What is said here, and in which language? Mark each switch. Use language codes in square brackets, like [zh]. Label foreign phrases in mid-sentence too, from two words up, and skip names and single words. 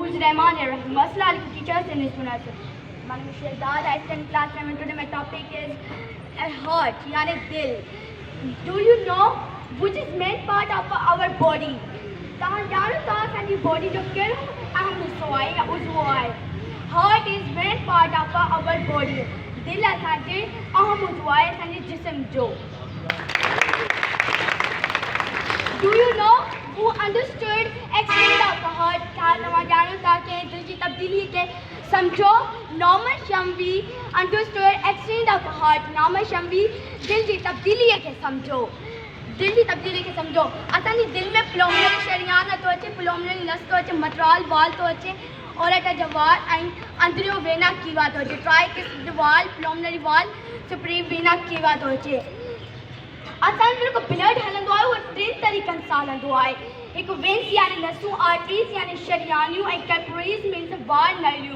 [ar] بسم الله الرحمن الرحيم. السلام عليكم [en] teachers and students. My name is Shahzad. I stand in class 7. Today my topic is heart, [sd] يعني دل. [en] Do you know which is main part of our body? [sd] तां जानो तां साडी body जो केड़ो अहम हिस्सो है या उज़्व है. [en] Heart is main part of our body. [sd] दिल असांजे अहम उज़्व है असांजे जिस्म जो. [en] Do you know who understood accident of the heart? [sd] क्या तव्हां ॼाणो था कि दिल जी तब्दीली खे समझो. [en] Norman Shamvi understood accident of the heart. [sd] Norman Shamvi दिल जी तब्दीली खे समझो. दिल जी तब्दीली खे समझो. असांजी दिल में प्लूमनरी शरियान तो अचे, प्लूमनरी नस तो अचे, [en] mitral valve [sd] तो अचे, औरत जवार ऐं अंदरियो [en] vena cava [sd] तो अचे. [en] tricuspid valve, pulmonary valve, superior vena cava [sd] तो अचे. असांजो जेको ब्लड हलंदो आहे उहो 3 तरीक़नि सां हलंदो आहे. हिकु वेन्स यानी नसूं, आर्टरीज़ यानी शरियानियूं ऐं [en] capillaries means [sd] वार नलियूं.